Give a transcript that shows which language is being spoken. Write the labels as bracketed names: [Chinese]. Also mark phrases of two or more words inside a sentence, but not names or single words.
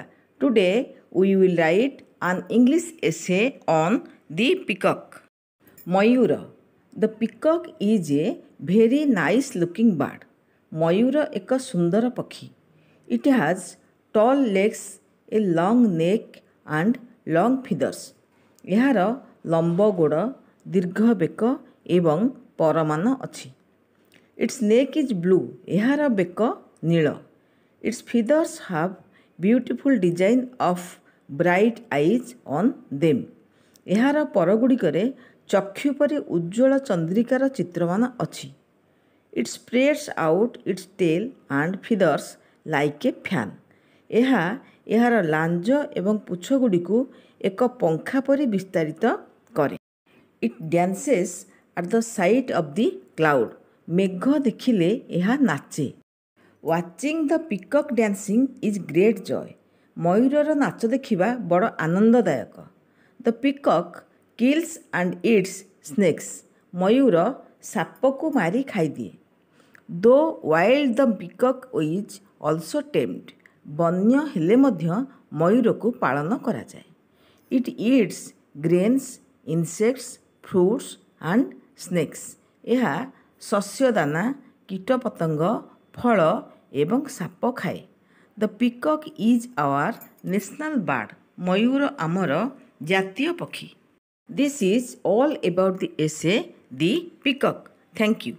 [English] Today we will write an English essay on the peacock. [Odia] Mayura. [English] The peacock is a very nice looking bird. [Hindi] Mayura एक सुंदर पक्षी. [English] It has tall legs, a long neck and long feathers. [Odia] ଏହାର ଲମ୍ବ ଗୋଡ଼, ଦୀର୍ଘ ବେକ ଏବଂ ପରମାନ ଅଛି. [English] Its neck is blue. [Odia] ଏହାର ବେକ ନୀଳ. [English] Its feathers have beautiful design of bright eyes on them. [Odia] ଏହାର ପରଗୁଡ଼ିକରେ ଚକ୍ଷୁ ପରି ଉଜ୍ଜ୍ୱଳ ଚନ୍ଦ୍ରିକାର ଚିତ୍ରମାନ ଅଛି. [English] It spreads out its tail and feathers like a fan. [Odia] ଏହା ଏହାର ଲାଞ୍ଜ ଏବଂ ପୁଚ୍ଛଗୁଡ଼ିକୁ ଏକ ପଙ୍ଖା ପରି ବିସ୍ତାରିତ କରେ. [English] It dances at the sight of the cloud. [Odia] ମେଘ ଦେଖିଲେ ଏହା ନାଚେ. [English] Watching the peacock dancing is great joy. [Odia] ମୟୂରର ନାଚ ଦେଖିବା ବଡ଼ ଆନନ୍ଦଦାୟକ. [English] The peacock kills and eats snakes. [Odia] ମୟୂର ସାପକୁ ମାରି ଖାଇଦିଏ. [English] Though wild the peacock is also tamed. [Odia] ବନ୍ୟ ହେଲେ ମଧ୍ୟ ମୟୂରକୁ ପାଳନ କରାଯାଏ. [English] It eats grains, insects, fruits and snakes. [Odia] ଏହା ଶସ୍ୟ ଦାନା, କୀଟପତଙ୍ଗ, ଫଳ ଏବଂ ସାପ ଖାଏ. [English] The peacock is our national bird. [Odia] ମୟୂର ଆମର ଜାତୀୟ ପକ୍ଷୀ. [English] This is all about the essay The Peacock. Thank you.